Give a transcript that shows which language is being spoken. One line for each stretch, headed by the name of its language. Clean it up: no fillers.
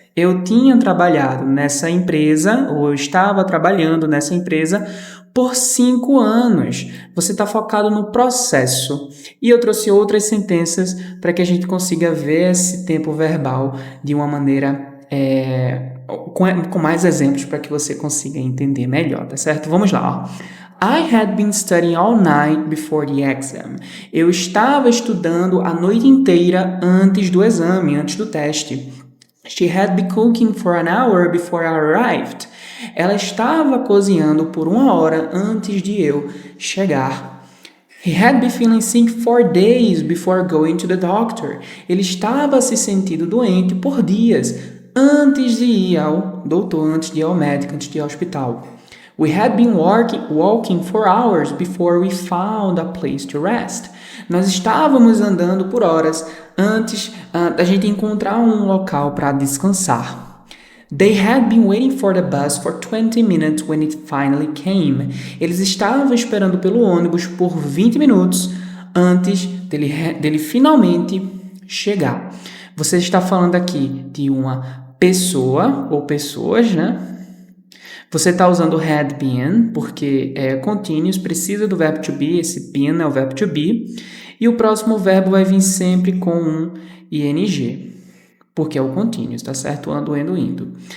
Portuguese: Eu tinha trabalhado nessa empresa, ou eu estava trabalhando nessa empresa por 5 anos. Você está focado no processo. E eu trouxe outras sentenças para que a gente consiga ver esse tempo verbal de uma maneira com mais exemplos para que você consiga entender melhor, tá certo? Vamos lá, ó.
English: I had been studying all night before the exam.
Portuguese: Eu estava estudando a noite inteira antes do exame, antes do teste.
English: She had been cooking for an hour before I arrived.
Portuguese: Ela estava cozinhando por 1 hora antes de eu chegar.
English: He had been feeling sick for days before going to the doctor.
Portuguese: Ele estava se sentindo doente por dias antes de ir ao doutor, antes de ir ao médico, antes de ir ao hospital.
English: We had been walking for hours before we found a place to rest.
Portuguese: Nós estávamos andando por horas antes da gente encontrar um local para descansar.
English: They had been waiting for the bus for 20 minutes when it finally came.
Portuguese: Eles estavam esperando pelo ônibus por 20 minutos antes dele finalmente chegar. Você está falando aqui de uma pessoa ou pessoas, né? Você está usando had been, porque é continuous, precisa do verbo to be, esse been é o verbo to be, e o próximo verbo vai vir sempre com um ing, porque é o continuous, tá certo? Ando, indo.